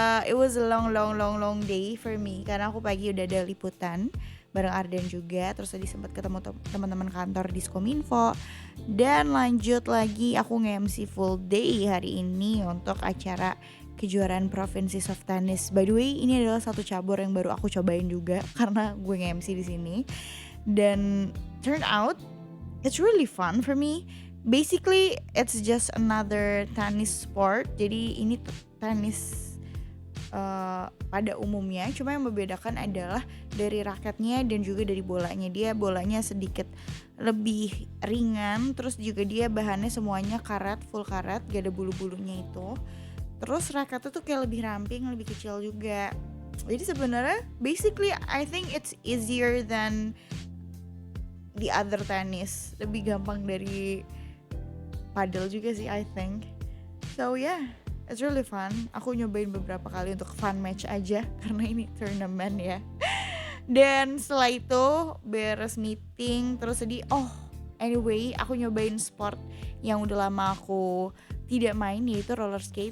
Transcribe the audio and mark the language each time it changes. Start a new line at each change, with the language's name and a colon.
English: It was a long day for me
Indonesian: karena aku pagi udah ada liputan bareng Ardan juga, terus tadi sempat ketemu teman-teman kantor di Skominfo, dan lanjut lagi aku nge-MC full day hari ini untuk acara kejuaraan provinsi soft tennis.
English: By the way,
Indonesian: ini adalah satu cabur yang baru aku cobain juga karena gue nge-MC di sini.
English: Dan turn out it's really fun for me. Basically, it's just another tennis sport.
Indonesian: Jadi ini tenis pada umumnya, cuma yang membedakan adalah dari raketnya dan juga dari bolanya. Dia bolanya sedikit lebih ringan, terus juga dia bahannya semuanya karet, full karet, gak ada bulu-bulunya itu. Terus raketnya tuh kayak lebih ramping, lebih kecil juga. Jadi sebenarnya
English: basically I think it's easier than the other tennis.
Indonesian: Lebih gampang dari padel juga sih
English: I think. So yeah, it's really fun.
Indonesian: Aku nyobain beberapa kali untuk fun match aja karena ini turnamen ya. Dan setelah itu beres meeting terus sedih. Anyway, aku nyobain sport yang udah lama aku tidak main, yaitu roller skate.